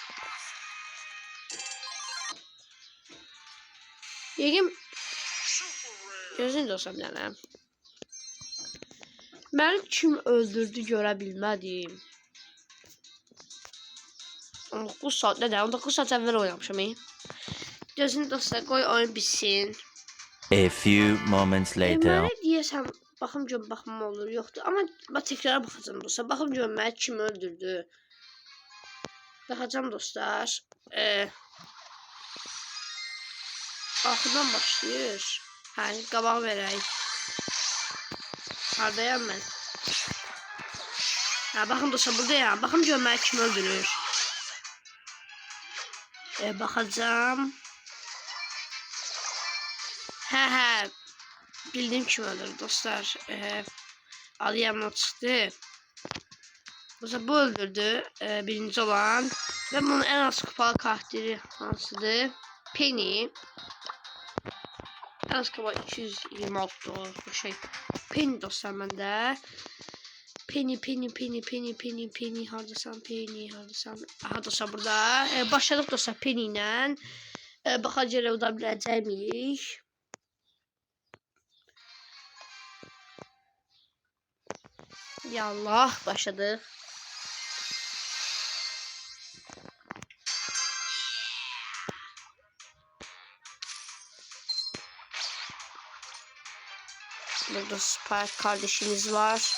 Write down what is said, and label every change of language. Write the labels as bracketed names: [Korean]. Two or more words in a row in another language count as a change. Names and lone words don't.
[Azerbaijani] Yəqin gözün dostlar bir dənə. Məni kim öldürdü görə bilmədim. 19 saat nədir? 19 saat əvvəl oynamışam. Gözün dostlar, qoy oyun bitsin. [English] A few moments later. [Azerbaijani] Mənə deyəsəm baxım görüm baxmam olur, yoxdur. Amma təkrara baxacağım dostlar. Baxım görüm məni kim öldürdü. Baxacağım dostlar. Axırdan başlayır. Hə, qabağa verək. Hardayam mən? Hə, baxın dostlar, buradayam. Baxım görüm məni kim öldürür. Baxacağım. Hə, bildiğim kim öldürdü dostlar. Adı yanına çıxdı. Dostlar, bu öldürdü birinci olan. [Turkish] Ve bunun en az kupalı karakteri hansıdır? [Azerbaijani] Penny. En az kupa 226 dolar bu şey. Penny dostlar məndə. Penny hardasan Penny. Aha dostlar, burada. Başladık dostlar Penny ilə. Baxacaq elə uda biləcəkmiyik. [Turkish] Yallah, başladık. Burada Spike kardeşimiz var.